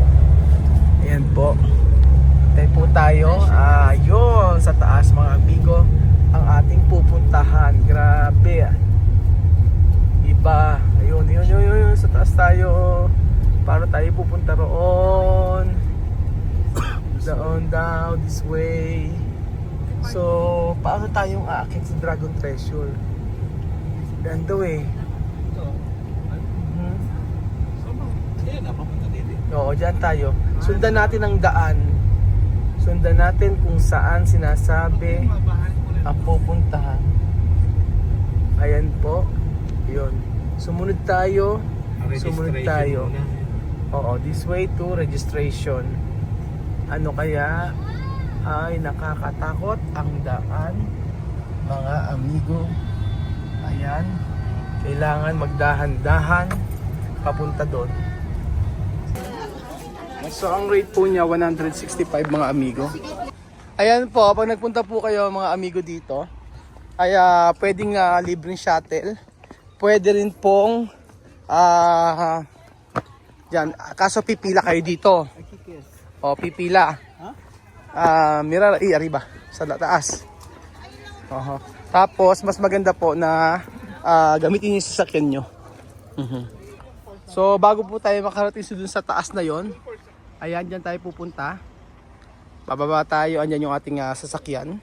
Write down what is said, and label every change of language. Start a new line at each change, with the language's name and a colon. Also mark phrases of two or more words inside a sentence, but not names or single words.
Filipino: Ayan po. Tayo po tayo. Yun, sa taas, mga amigo, ang ating pupuntahan. Grabe. Iba. Ayun. Sa taas tayo. Paano tayo pupunta roon?
English: Down this way.
Filipino: So, paano tayong aakit sa Dragon Treasure? Ganda eh. Oo, dyan tayo. Sundan natin ang daan. Sundan natin kung saan sinasabi ang pupuntahan. Ayan po. Yun. Sumunod tayo. Oo,
English: this way to registration.
Filipino: Ano kaya ay nakakatakot ang daan, mga amigo. Ayan. Kailangan magdahan-dahan papunta doon. So ang rate po niya 165, mga amigo. Ayan po, pag nagpunta po kayo, mga amigo, dito ay pwedeng libreng shuttle. Pwede rin pong dyan, kaso pipila kayo dito. O, pipila.
Spanish: Mira, arriba,
Filipino: sa taas. Tapos, mas maganda po na gamitin yung sasakyan nyo. So, bago po tayo makarating dun sa taas na yon, ayan, dyan tayo pupunta. Bababa tayo, andyan yung ating sasakyan.